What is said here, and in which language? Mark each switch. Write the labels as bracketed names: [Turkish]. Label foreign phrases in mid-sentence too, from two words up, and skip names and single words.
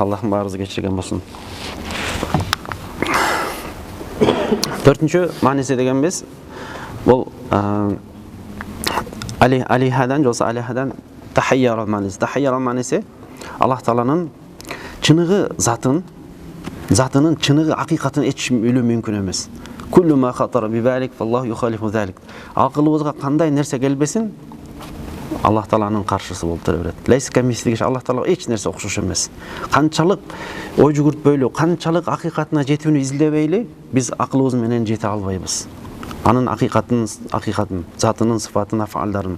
[Kyrgyz] Аллахым баарыбызды кечирген болсун. Төртүнчү мааниси дегенбиз, бул алихадан жоса алихадан тахайяра мааниси. Тахайяра мааниси Аллах Тааланын чыныгы затынын чыныгы акыйкатын эч билүү мүмкүн эмес. [Arabic] كل ما خطر ببالك فالله يخالف ذلك. [Kyrgyz] Акылыбызга кандай нерсе келбесин, Аллах Тааланын каршысы болуп тура берет. [Arabic] ليس كمثله, [Kyrgyz] Аллах Таалага эч нерсе окшош эмес. Канчалык ой жүгүртпөйлү, канчалык акыйкатына жетүүнү издебейли, биз акылыбыз менен жете албайбыз. Анын акыйкатын, затынын, сыфатын, афалдарын.